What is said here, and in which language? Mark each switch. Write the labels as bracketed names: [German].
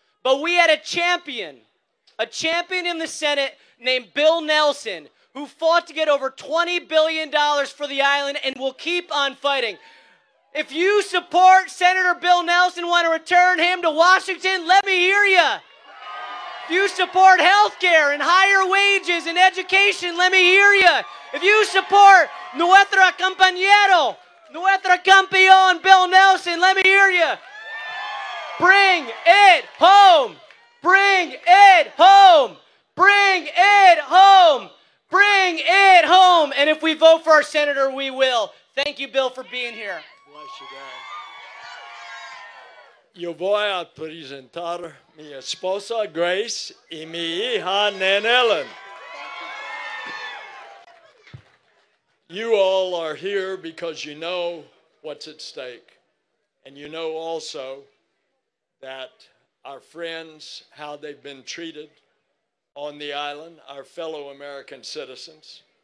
[English] But we had a champion in the Senate named Bill Nelson, who fought to get over $20 billion for the island and will keep on fighting. If you support Senator Bill Nelson, want to return him to Washington, let me hear you. If you support health care and higher wages and education, let me hear you. If you support [Spanish] nuestra compañero, nuestra campeón, [English] Bill Nelson, let me hear you. Bring it home. Bring it home. Bring it home. Bring it home. And if we vote for our senator, we will. Thank you, Bill, for being here. Bless you, God. [Spanish] Yo voy a presentar mi esposa Grace y mi hija Nanellen. [English] You all are here because you know what's at stake. And you know also that our friends, how they've been treated on the island, our fellow American citizens.